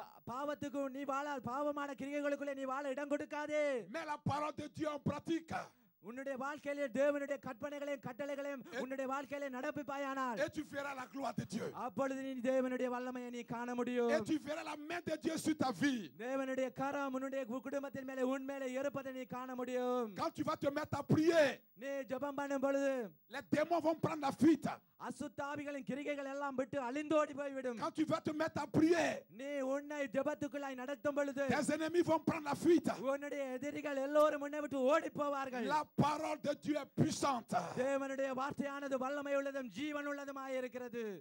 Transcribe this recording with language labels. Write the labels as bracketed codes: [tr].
[ta] பாவத்துக்கு நீ பாவமான கிரிகைகளுக்குள்ளே நீ வாழ இடம் கொடுக்காதே. [fr] Mets la parole de Dieu en pratique. [ta] உன்னுடைய வாழ்க்கையிலே தேவனுடைய கற்பனைகளையும் கட்டளைகளையும் உன்னுடைய வாழ்க்கையிலே நடப்பிப்பாயானால் [fr] et tu verras la gloire de Dieu. [ta] அப்பொழுது நீ தேவனுடைய வல்லமையை நீ காண முடியும். [fr] Et tu verras la main de Dieu sur ta vie. [ta] தேவனுடைய கரம் உன்னுடைய குடும்பத்தின் மேலே உன் மேலே இருப்பதை நீ காண முடியும். [fr] Quand tu vas te mettre à prier, [ta] நீ ஜெபம் பண்ணும் பொழுது [fr] les démons vont prendre la fuite. [ta] அசுத்தாவிகளின் கிரிகைகள் எல்லாம் விட்டு அழிந்தோடி போய்விடும். [fr] Quand tu vas te mettre à prier, [ta] நீ உன்னை ஜெபத்துக்குள்ளாய் நடத்தும் பொழுது [fr] tes ennemis vont prendre la fuite. [ta] உன்னுடைய எதிரிகள் எல்லோரும் உன்னை விட்டு ஓடி போவார்கள். [fr] La parole de Dieu est puissante. [ta] தேவனுடைய வார்த்தையானது வல்லமை உள்ளதும் ஜீவன் உள்ளதுமாய் இருக்கிறது.